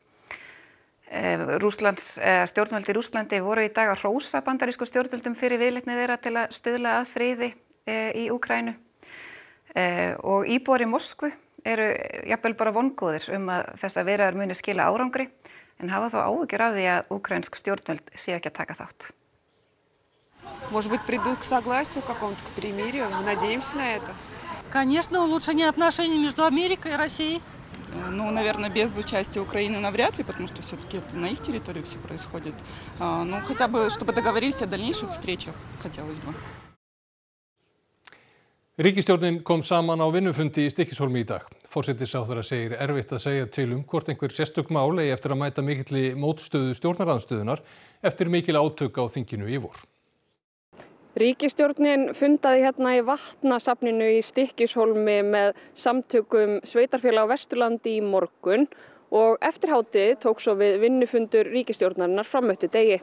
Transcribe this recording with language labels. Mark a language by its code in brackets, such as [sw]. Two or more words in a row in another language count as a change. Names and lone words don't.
[is] Stjórnvöld í Rússlandi voru í dag að hrósa bandarísku stjórnvöldum fyrir viðleitni þeirra til að stuðla að friði í Úkraínu. Og íbúar í Moskvu eru jafnvel bara vongóðir að þessar viðræður muni skila árangri. En hafa þá áhyggjur af því að úkraínsk stjórnvöld séu ekki að taka þátt. [ru] Может быть, придут к согласию какому-то, к примирию. Мы надеемся на это. Конечно, улучшение отношений между Америкой и Россией. Ну, наверное, без участия Украины навряд ли, потому что все-таки это на их территории все происходит. Ну, хотя бы, чтобы договорились о дальнейших встречах, хотелось бы. [is] Ríkisstjórnin kom saman á vinnufundi í Stykkishólmi í dag. Forsætisráðherra segir erfitt að segja til hvort einhver sérstök mál eigi eftir að mæta mikilli mótstöðu stjórnarandstöðunar eftir mikil átök á þinginu í vor. Ríkisstjórnin fundaði hérna í vatnasafninu í Stykkishólmi með samtökum sveitarfélaga á Vesturlandi í morgun og eftir hádegi tók svo við vinnufundur ríkisstjórnarinnar fram eftir degi.